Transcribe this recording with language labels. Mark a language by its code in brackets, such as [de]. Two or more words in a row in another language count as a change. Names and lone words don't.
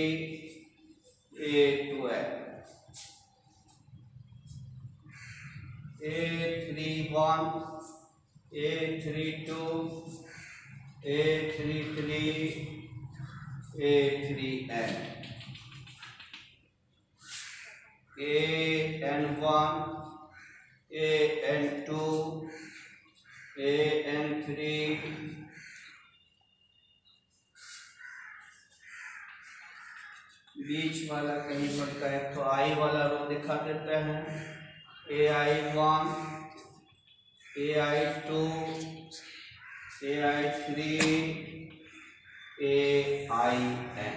[en] A2n, A31, A32, A33, A3n, AN1, AN2, AN3, [hi] बीच वाला कहीं पर का एक तो आई वाला रो दिखा देते हैं, [en] AI1, AI2, AI3, AIN।